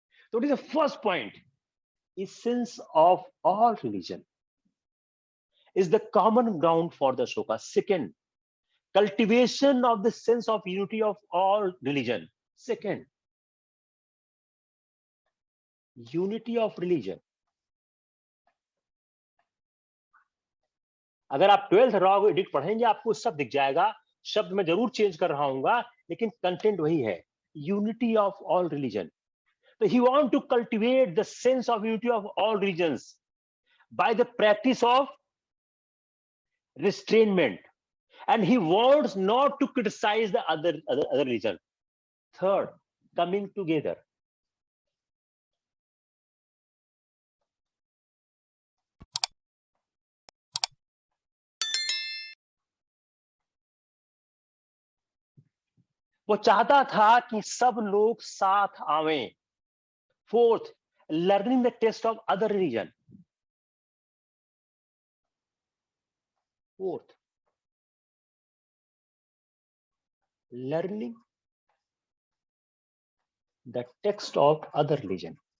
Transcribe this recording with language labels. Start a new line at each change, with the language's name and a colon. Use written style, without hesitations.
English: So it is the first point. Essence of all religion is the common ground for the Ashoka. Second, cultivation of the sense of unity of all religion. Second, unity of religion.
Hindi: अगर आप 12th rock edict पढ़ेंगे आपको सब दिख जाएगा, शब्द मैं जरूर चेंज कर रहा हूँ लेकिन कंटेंट वही है,
English: Unity of all religion. So he want to cultivate the sense of unity of all religions by the practice of restrainment, and he wants not to criticize the other religion. Third, coming together.
Hindi: वो चाहता था कि सब लोग साथ आवें.
English: Fourth, learning the taste of other religion. Fourth, learning the text of other religion.